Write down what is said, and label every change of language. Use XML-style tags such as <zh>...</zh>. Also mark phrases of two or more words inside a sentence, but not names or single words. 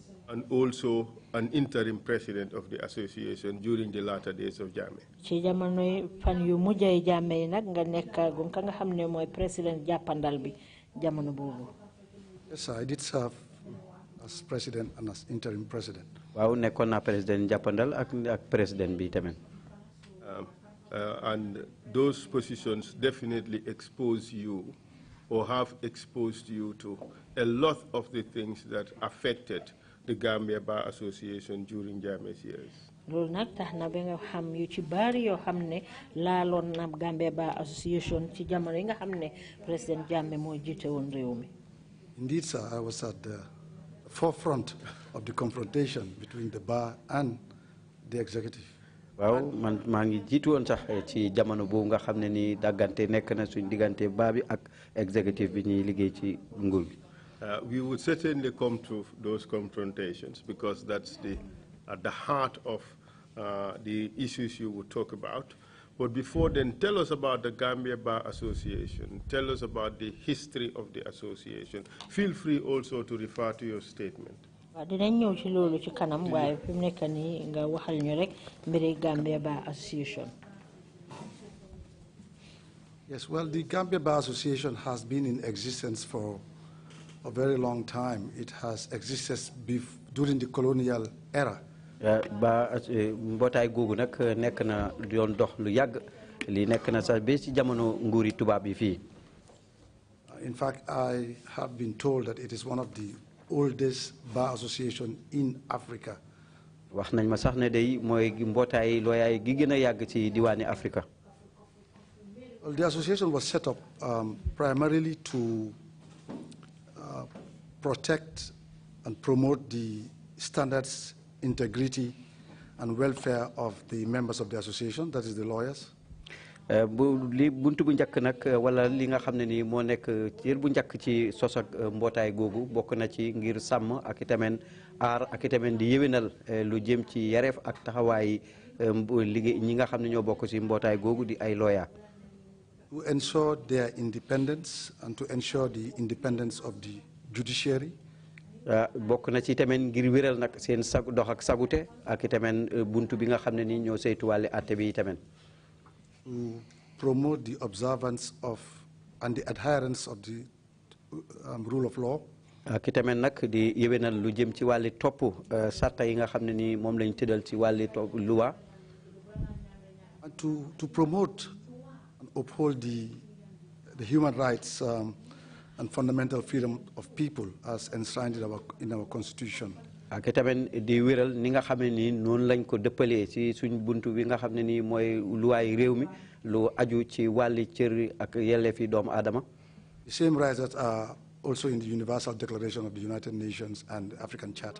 <en>And also an interim president of the association during the latter days of Jammeh. Yes, sir, I did serve as president and as interim president.</en> <wo>Wow, nekkoon na president jàppandal ak president bi tamit.</wo> <en>And those positions definitely expose you or have exposed you to a lot of the things that affected the Gambia Bar Association during Jammeh's years. Gambia Bar Association President Jammeh. Indeed, sir, I was at the forefront of the confrontation between the bar and the executive.</en> <wo>Waaw man maa ngi jiitu woon sax ci jamono boobu nga xam ne ni daggante nekk na suñ diggante baa bi ak executive bi ñuy liggéey ci nguur gi.</wo> <en>We would certainly come to those confrontations because that's at the heart of the issues you would talk about. But before then, tell us about the Gambia Bar Association. Tell us about the history of the association. Feel free also to refer to your statement. Gambia Bar Association. Yes, well, the Gambia Bar Association has been in existence for a very long time. It has existed during the colonial era.</en> <wo>mbootaay googu nag nekk na doon dox lu yàgg li nekk na sax ba ci jamono nguuri tubaab yi fii.</wo> <en>In fact, I have been told that it is one of the oldest bar association in Africa.</en> <wo>wax nañ ma sax ne day mooy mbootaay looyaay gi gën a yàgg ci diwaani Africa.</wo> <en>Well, the association was set up primarily to protect and promote the standards, integrity, and welfare of the members of the association, that is the lawyers.</en> <wo>buntu bu njëkk nag wala li nga xam ne ni moo nekk cër bu njëkk ci sos ak mbootaay googu bokk na ci ngir sàmm ak itamit aar ak itamit di yéwénal lu jëm ci yareef ak taxawaay liggéey ñi nga xam ne ñoo bokk ci mbootaay googu di ay lawyer.</wo> <en>To ensure their independence and to ensure the independence of the judiciary.</en> <wo>bokk na ci tamit ngir wéral nag seen dox ak sagute ak itamit buntu bi nga xam ne ni ñoo saytuwaale àtte bi itamit.</wo> <en>To promote the observance of and the adherence of the rule of law.</en> <wo>ak itamit nag di yéwénal lu jëm ci wàlli topp sarta yi nga xam ne ni moom lañ tëddal ci wàlli topp loi.</wo> <en>to promote and uphold the human rights and fundamental freedom of people as enshrined in our constitution.</en> <wo>ak tamit di wéral ni nga xam ne nii noonu lañ ko dëppalee ci suñ buntu bi nga xam ne nii mooy luwaay réew mi lu aju ci wàlli cër ak yelleefi doomu aadama.</wo> <en>The same rights that are also in the Universal Declaration of the United Nations and the African Charter.</en>